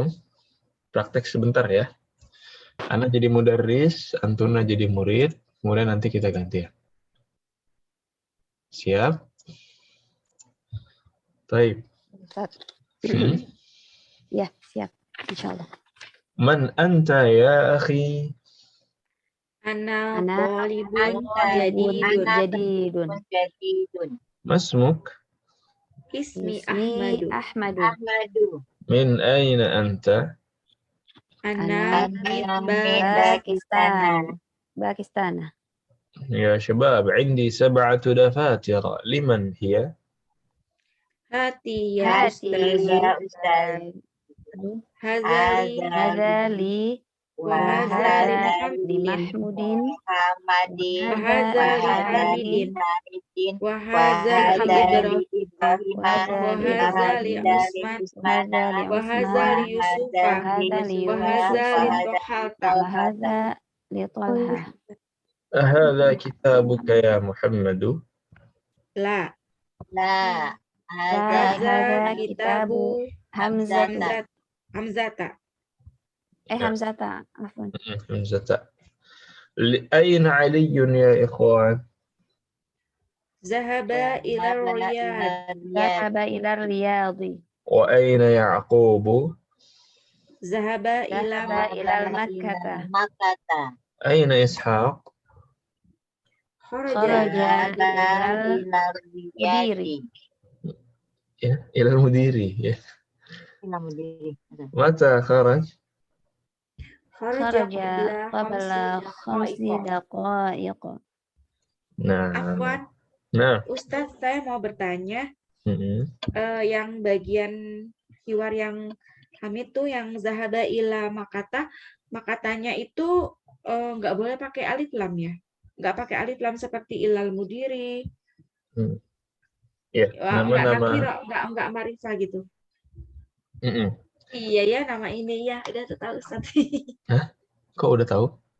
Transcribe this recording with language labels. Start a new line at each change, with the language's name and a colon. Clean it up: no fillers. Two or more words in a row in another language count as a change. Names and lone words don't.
Indonesian: Praktek sebentar ya. Ana jadi mudarris, Antuna jadi murid, kemudian nanti kita gantian. Siap? Baik. Ya, siap. Insyaallah.
Arabic: من أنت يا أخي? أنا طالب جديد. Masmuk? Ismi Ahmadu. من أين أنت? Ana Pakistan. يا شباب, عندي 7 دفاتر. لمن هي?
Indonesian: Hati ya Ustaz.
Arabic: هذا لي وهذا لي Mahmudin Muhammadin وهذا لي وهذا لي عثمان وهذا لي يوسف وهذا لي طلحة. هذا كتابك يا محمد؟ La هذا كتاب Hamzata. Hamzata. Afwan. همزة. أين علي يا إخوان؟ ذهب إلى الرياض. ذهب إلى الرياض. وأين يعقوب؟ ذهب إلى إلى مكة. أين إسحاق? kharaja إلى الرياض. Ya, إلى المدير. Ya. إلى مدير. متى خرج? kharaja قبل خمس دقائق.
Indonesian: Nah.
Arabic: Afwan,
Indonesian: Nah. Ustaz, saya mau bertanya, yang bagian hiwar yang Hamid tuh yang
Arabic: ذهب إلى
Indonesian: makatanya itu nggak boleh pakai
Arabic: ألف لام
Indonesian: ya? Nggak pakai
Arabic: ألف لام
Indonesian: seperti
Arabic: إلى المدير.
Indonesian: Ya, nama-nama nggak marifah gitu. Iya ya, nama ini ya udah tahu Ustaz. Hah? Kok udah tahu?